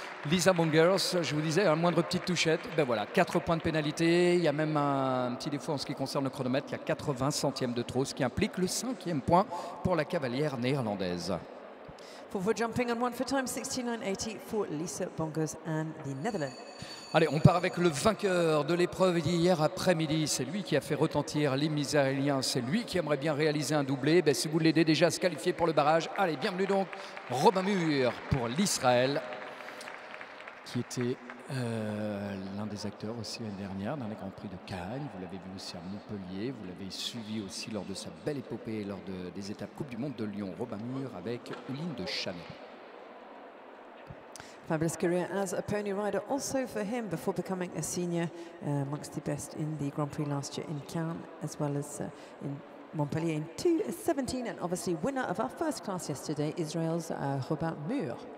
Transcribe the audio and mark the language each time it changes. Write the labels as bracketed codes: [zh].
[fr] Lisa Mongers, je vous disais, un moindre petite touchette. Ben voilà, 4 points de pénalité. Il y a même un petit défaut en ce qui concerne le chronomètre. Il y a 80 centièmes de trop, ce qui implique le 5e point pour la cavalière néerlandaise. [en] 4 for jumping and 1 for time, 69.80 for Lisa Bongers and the Netherlands. [fr] Allez, on part avec le vainqueur de l'épreuve d'hier après-midi. C'est lui qui a fait retentir l'hymne israélien. C'est lui qui aimerait bien réaliser un doublé. Ben, si vous l'aidez déjà à se qualifier pour le barrage, allez, bienvenue donc, Robin Mur pour l'Israël, qui était l'un des acteurs aussi l'année dernière dans les Grands Prix de Cannes. Vous l'avez vu aussi à Montpellier. Vous l'avez suivi aussi lors de sa belle épopée lors des étapes Coupe du Monde de Lyon. Robin Mur avec Uline de Chanet. [en] Fabulous career as a pony rider also for him before becoming a senior, amongst the best in the Grand Prix last year in Cannes as well as in Montpellier in 2017, and obviously winner of our first class yesterday, Israel's Robin Mur.